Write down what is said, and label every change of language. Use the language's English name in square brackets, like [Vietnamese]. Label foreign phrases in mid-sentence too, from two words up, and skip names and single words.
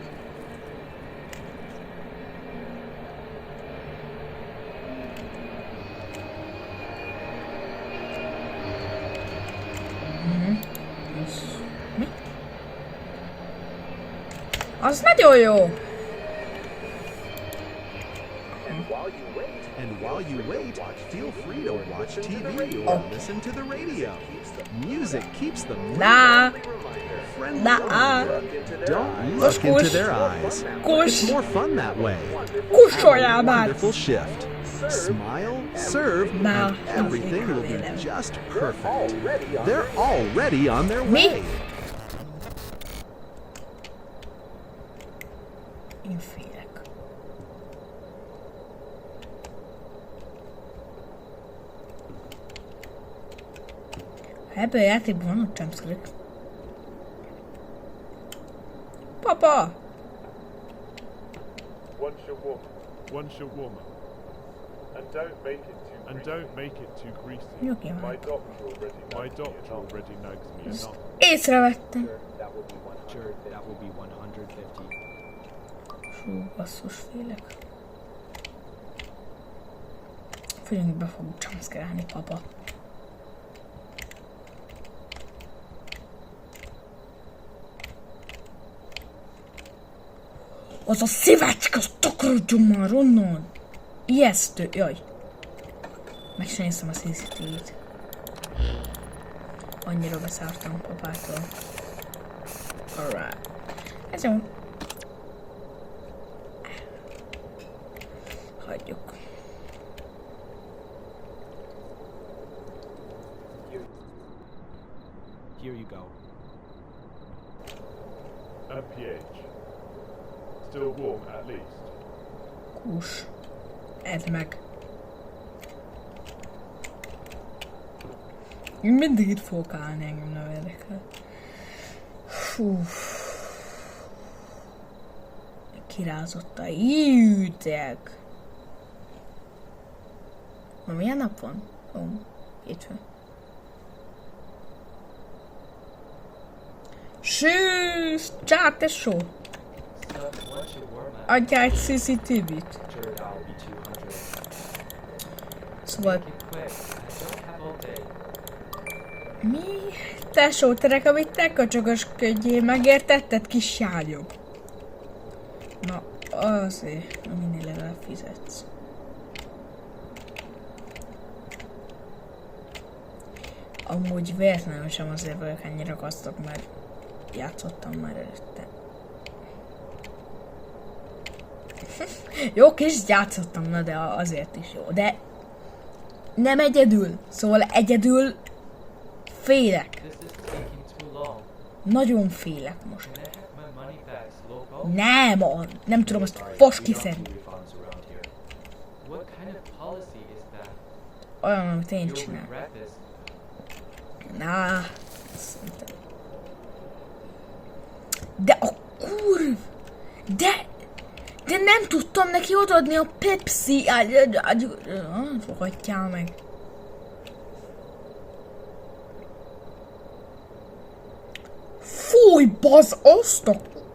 [Hungarian] Mi? Az nagyon jó! [English] And while you wait, feel free to watch TV or listen to the radio. Music keeps them [Hungarian] Na! [English] friendly. [Hungarian] Na! [English] Don't look into their eyes. [Hungarian] Kus! [English] It's more fun that way. [Hungarian] Kussoljál már! [English] Wonderful shift. Smile, serve, [Hungarian] Na, [English] and everything will be [Hungarian] remélem. [English] just perfect. They're already on their [Hungarian] Mi? [English] way. [Hungarian] Én félek. Ha ebben a játékban vannak jumpscare-ek. Papa! [English] One shawarma. And don't make it too greasy. [Hungarian] Nyugi [English] My [Hungarian] már. [English] doctor already nags me enough. [Hungarian] Észrevettem. [English] Sure, that will be 150. [Hungarian] Fú, basszus, félek. Főleg be fog jumpscare-elni, papa. Az a szívácska, az takarodjon már onnan! Ijesztő, jaj. Meg sem néztem a CCTV-t. Annyira beszártam papától. Alright. Ez jó. Hagyjuk. [English] Here you go. And pH. Still warm at least. [Hungarian] Kus. Edd meg. Én mindig itt fogok állni, engem nem érdekel. Fú. Kirázott a hűteg. Ma milyen nap van? Ó, hétfő. Sűsz! Csá, tesó! Adjál egy CCTV-t. [English] Sure, that will be 200. [Hungarian] Szóval... [English] Quick, I don't have all day. [Hungarian] Mi? Tesó, te nekem itt te köcsögösködjél, megértetted, kis sárnyom? Na, azért, aminél legalább fizetsz. Amúgy véletlenül sem azért vagyok ennyire gazdag, mert játszottam már előtte. Jó, kis játszottam, na de azért is jó, de nem egyedül, szóval egyedül félek. [English] This is taking too long. [Hungarian] Nagyon félek most. [English] Can I have my money back, Slowpoke? [Hungarian] Nem tudom azt fos kiszedni. [English] Refunds around here. What kind of policy is that? [Hungarian] Olyan, amit én [English] You'll [Hungarian] csinálok. [English] regret this. [Hungarian] Szerintem. De a kurv! De nem tudtam neki odaadni a Pepsi. Fogadjál meg. Fúj, bazd azt a...